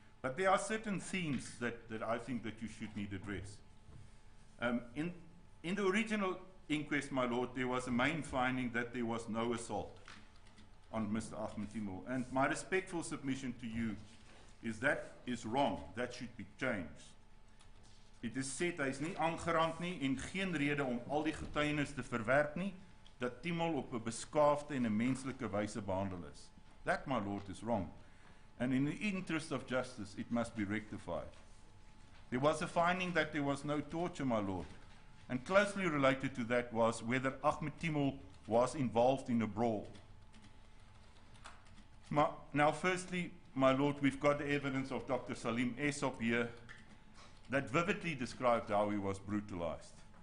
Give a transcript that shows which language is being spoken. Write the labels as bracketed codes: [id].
[en] But there are certain themes that I think that you should need address. In the original inquest, my lord, there was a main finding that there was no assault on Mr. Ahmed Timol. And my respectful submission to you is that is wrong. That should be changed. It is said [af] hy is nie aangerand nie en geen rede om al die getuienis te verwerp nie dat Timol op 'n beskaafde en 'n menslike wyse behandel is. [en] That, my lord, is wrong. And in the interest of justice, it must be rectified. There was a finding that there was no torture, my lord. And closely related to that was whether Ahmed Timol was involved in a brawl. Now, firstly, my lord, we've got the evidence of Dr. Salim Esop here that vividly described how he was brutalized.